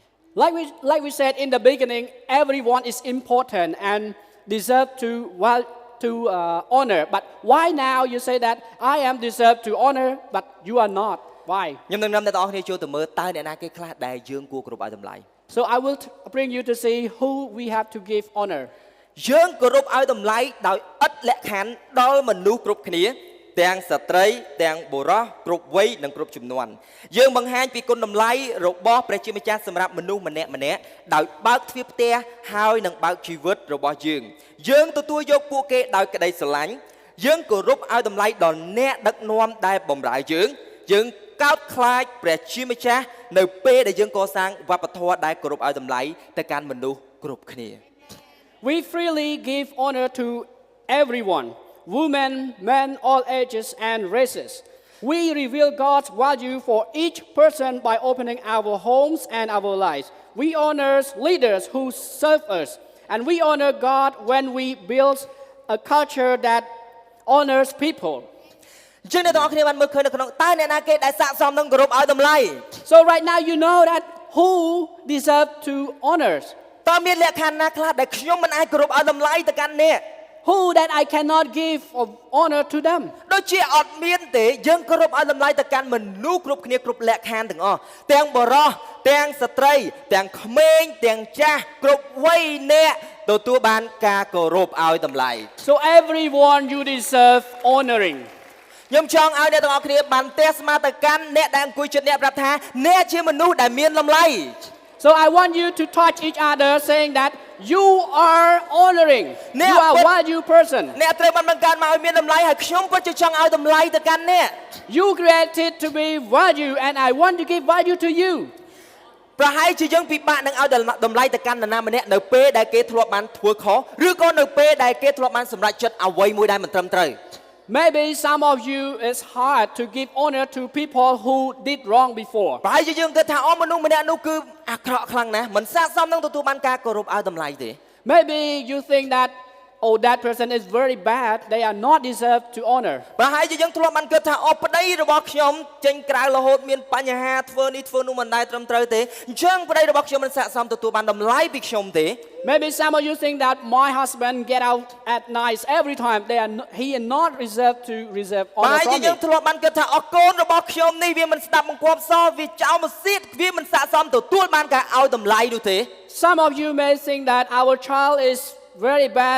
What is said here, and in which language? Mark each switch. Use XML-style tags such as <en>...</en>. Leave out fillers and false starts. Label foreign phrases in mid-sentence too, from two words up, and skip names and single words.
<en>Like we said in the beginning, everyone is important and deserve to honor. But why now you say that I am deserved to honor, but you are not? Why?</en> <km>ខ្ញុំនឹងនាំអ្នកទាំងអស់គ្នាចូលទៅមើលតើអ្នកណាគេខ្លះដែលយើងគួរគោរពឲ្យតម្លៃ</km> <en>So I will bring you to see who we have to give honor.</en> <km>យើងគោរពឲ្យតម្លៃដោយឥតលក្ខខណ្ឌដល់មនុស្សគ្រប់គ្នាទាំងស្ត្រីទាំងបុរសគ្រប់វ័យនិងគ្រប់ចំនួនយើងបង្ហាញពីគុណតម្លៃរបស់ព្រះជាម្ចាស់សម្រាប់មនុស្សម្នាក់ៗដោយបើកទ្វារផ្ទះហើយនឹងបើកជីវិតរបស់យើងទទួលយកពួកគេដោយក្តីស្រឡាញ់យើងគោរពឲ្យតម្លៃដល់អ្នកដឹកនាំដែលបម្រើយើងកោតខ្លាចព្រះជាម្ចាស់នៅពេលដែលយើងកសាងវប្បធម៌ដែលគោរពឲ្យតម្លៃទៅកាន់មនុស្សគ្រប់គ្នា</km> <en>We freely give honor to everyone, women, men, all ages and races. We reveal God's value for each person by opening our homes and our lives. We honor leaders who serve us, and we honor God when we build a culture that honors people.</en> <km>ជាអ្នកទាំងអស់គ្នាបានមើលឃើញនៅក្នុងតើអ្នកណាគេដែលស័ក្តិសមនឹងគោរពឲ្យតម្លៃ</km> <en>So right now you know that who deserve to honors.</en> <km>តើមានលក្ខខណ្ឌណាខ្លះដែលខ្ញុំមិនអាចគោរពឲ្យតម្លៃទៅកាន់អ្នក</km> <en>Who that I cannot give of honor to them.</en> <km>ដូចជាអត់មានទេយើងគោរពឲ្យតម្លៃទៅកាន់មនុស្សគ្រប់គ្នាគ្រប់លក្ខខណ្ឌទាំងអស់ទាំងបរិសុទ្ធទាំងស្ត្រីទាំងក្មេងទាំងចាស់គ្រប់វ័យអ្នកទទួលបានការគោរពឲ្យតម្លៃ</km> <en>So everyone you deserve honoring.</en> <km>ខ្ញុំចង់ឲ្យអ្នកទាំងអស់គ្នាបានទះស្មាទៅកាន់អ្នកដែលអង្គុយជិតអ្នកប្រាប់ថាអ្នកជាមនុស្សដែលមានតម្លៃ</km> <en>So I want you to touch each other saying that you are honoring. You are a value person.</en> <km>អ្នកត្រូវបានបង្កើតមកឲ្យមានតម្លៃហើយខ្ញុំពិតជាចង់ឲ្យតម្លៃទៅកាន់អ្នក</km> <en>You created to be value and I want to give value to you.</en> <km>ប្រហែលជាយើងពិបាកនឹងឲ្យតម្លៃទៅកាន់នរណាម្នាក់នៅពេលដែលគេធ្លាប់បានធ្វើខុសឬក៏នៅពេលដែលគេធ្លាប់បានសម្រេចចិត្តអ្វីមួយដែលមិនត្រឹមត្រូវ</km> <en>Maybe some of you it's hard to give honor to people who did wrong before.</en> <km>ប្រហែលជាយើងគិតថាមនុស្សម្នាក់នោះគឺអាក្រក់ខ្លាំងណាស់មិនស័ក្តិសមនឹងទទួលបានការគោរពឲ្យតម្លៃទេ</km> <en>Maybe you think that oh that person is very bad, they are not deserved to honor.</en> <km>ប្រហែលជាយើងធ្លាប់បានគិតថាអូប្តីរបស់ខ្ញុំចេញក្រៅរហូតមានបញ្ហាធ្វើនេះធ្វើនោះមិនដែលត្រឹមត្រូវទេអញ្ចឹងប្តីរបស់ខ្ញុំមិនស័ក្តិសមទទួលបានតម្លៃពីខ្ញុំទេ</km> <en>Maybe some of you think that my husband get out at night every time. He is not reserved to receive</en> <km>ប្រ</km> <en>honor</en> <km>ហែលជា</km> <en>from</en> <km>យើង</km> <en>me.</en> <km>ធ្លាប់បានគិតថាអកូនរបស់ខ្ញុំនេះវាមិនស្ដាប់បង្គាប់សោះវាចោលមកសៀតវាមិនស័ក្តិសមទទួលបានការឲ្យតម្លៃនោះទេ</km> <en>Some of you may think that our child is very bad.</en>